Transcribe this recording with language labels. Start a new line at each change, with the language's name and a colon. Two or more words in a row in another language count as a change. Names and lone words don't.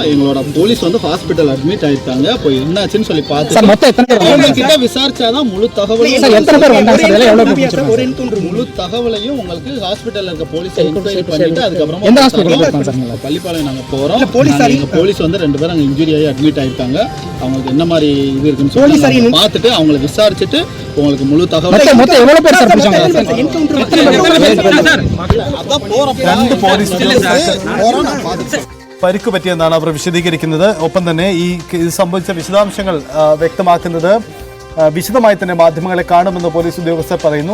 Tamil: எங்களோட போலீஸ் வந்து
English: hospital admit
Tamil: ஆயிருக்காங்க. இப்போ என்னாச்சுன்னு சொல்லி கிட்ட விசாரிச்சாதான் முழு தகவலையும் முழு தகவலையும் உங்களுக்கு ஹாஸ்பிட்டல்ல இருக்க
English: police enquiry
Tamil: பண்ணிட்டு அதுக்கப்புறமா பள்ளிப்பாளையம் நாங்க போறோம். போலீஸ் வந்து 2 பேரும் அங்க இன்ஜுரி ஆகி அட்மிட் ஆயிருக்காங்க. அவங்களுக்கு என்ன மாதிரி இது இருக்குன்னு சொல்லி பார்த்துட்டு அவங்களை விசாரிச்சுட்டு உங்களுக்கு முழு தகவல்
Malayalam: പരിക്ക് പറ്റിയെന്നാണ് അവർ വിശദീകരിക്കുന്നത്. ഒപ്പം തന്നെ ഇത് സംബന്ധിച്ച വിശദാംശങ്ങൾ വ്യക്തമാക്കുന്നത് വിശദമായി തന്നെ മാധ്യമങ്ങളെ കാണുമെന്ന് പോലീസ് ഉദ്യോഗസ്ഥർ പറയുന്നു.